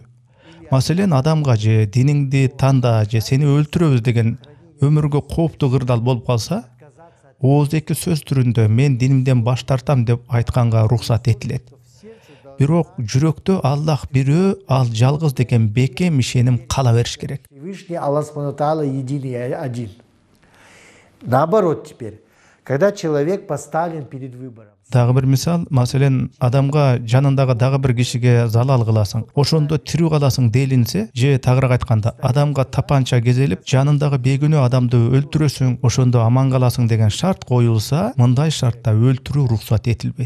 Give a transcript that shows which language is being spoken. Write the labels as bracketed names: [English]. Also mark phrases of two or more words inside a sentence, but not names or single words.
[Kyrgyz] Маселен, адамга же диниңди танда же сени өлтүрөбүз деген өмүргө кооптуу кырдаал болуп калса, ооздеки сөз түрүндө мен динимден баш тартам деп айтканга уруксат этилет. Бирок жүрөктө Аллах бирөө, ал жалгыз деген бекем ишеним кала бериш керек. [Russian] Всевышний [Arabic] الله سبحانه وتعالى [Russian] единый и один. Наоборот теперь, когда человек поставлен перед выбором. [Kyrgyz] Дагы бир мисал, маселен, адамга жанындагы дагы бир кишиге залал кыласың, ошондо тирүү каласың делинсе, же тагыраак айтканда, адамга тапанча кезелип, жанындагы бейгүнөө адамды өлтүрөсүң, ошондо аман каласың деген шарт коюлса, мындай шартта өлтүрүү уруксат этилбейт.